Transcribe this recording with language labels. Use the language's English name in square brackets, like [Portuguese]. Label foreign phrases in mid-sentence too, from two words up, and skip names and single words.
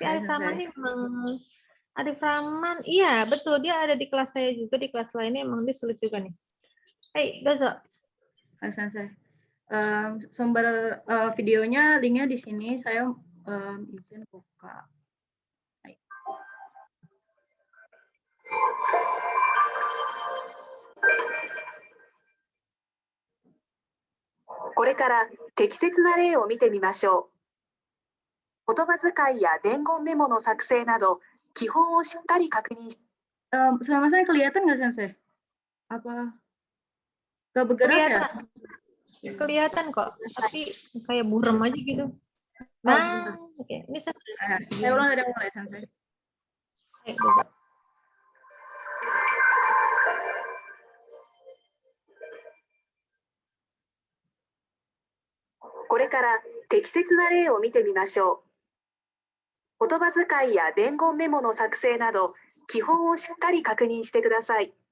[Indonesian] Iya, Arif Rahman Sensei. ini memang Arif Rahman, iya betul dia ada di kelas saya juga, di kelas lainnya emang dia sulit juga nih. [Japanese] Hai, Dozo. Hai Sensei. [Indonesian] Sumber videonya, linknya di sini. Saya izin buka. [Japanese] これから適切な例を見てみましょう。言葉遣いや伝言メモの作成など、基本をしっかり確認し。 [Indonesian] Selama saya kelihatan nggak Sensei? Apa? Nggak bergerak ya? Kelihatan kok, tapi kayak buram aja gitu. Nah, oke. Ini saya ulang dari awal ya Sensei. Oke, [Japanese] これから適切な例を見てみましょう。言葉遣いや伝言メモの作成など、基本をしっかり確認してください。